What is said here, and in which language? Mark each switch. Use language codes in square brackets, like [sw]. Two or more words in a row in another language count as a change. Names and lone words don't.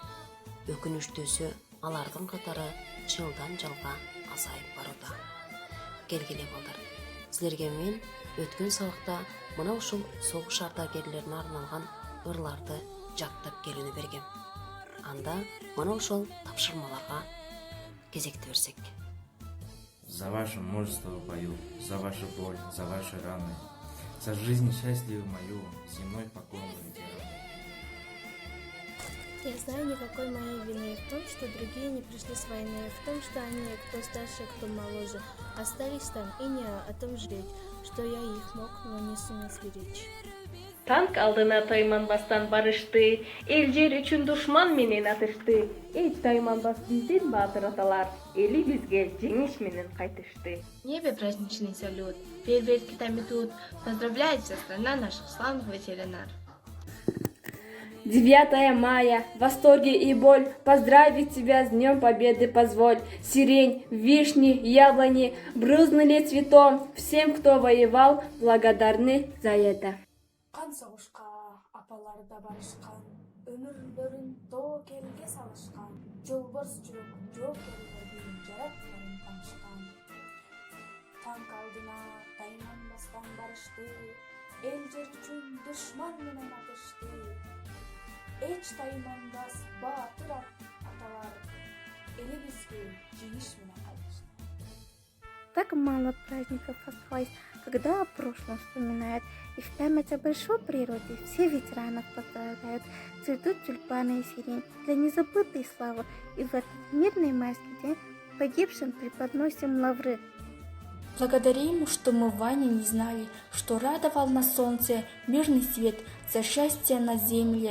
[ky] Өкүнүчтүүсү алардын катары жылдан жылга азайып барууда. Келгиле балдар, силерге мен өткөн сабакта мына ушул согуш ардагерлерине арналган ырларды жаттап келүүнү бергем. Анда мына ошол тапшырмаларга кезекти берсек. [ru] За ваше мужество пою, за вашу боль, за ваши раны, за жизнь счастливую мою, земной поклон ветераны. Я знаю, никакой моей вины в том, что другие не пришли с войны, в том, что они, кто старше, кто моложе, остались там, и не о том жалеть, что я их мог, но не сумел сберечь. [ky] Танк алдына тайманбастан барышты, эл жер үчүн душман менен атышты. Эч тайманбас биздин баатыр аталар, эли бизге жеңиш менен кайтышты. [ru] В небе праздничный салют, фейерверки там идут, поздравляет вся страна наших славных ветеранов. 9 мая, восторги и боль, поздравить тебя с Днем Победы позволь. Сирень, вишни, яблони брызнули цветом, всем, кто воевал, благодарны за это. [ky] Кан согушка апаларда барышкан, өмүрлөрүн тоо келге салышкан, жолборс жүрөк жоокерлердин жаратканын тамышкан. Танк алдына тайманбастан барышты, эл жер үчүн душман менен атышты. Эч тайманбас баатыр аталар, эли бизге жеңиш менен кайтышты. [ru] так мало праздников осталось, когда о прошлом вспоминают. И в память о большой природе все ветеранов поздравляют. Цветут тюльпаны и сирень для незабытой славы. И в этот мирный майский день погибшим преподносим лавры. Благодарим, что мы Ваня не знали, что радовал на солнце мирный свет за счастье на земле.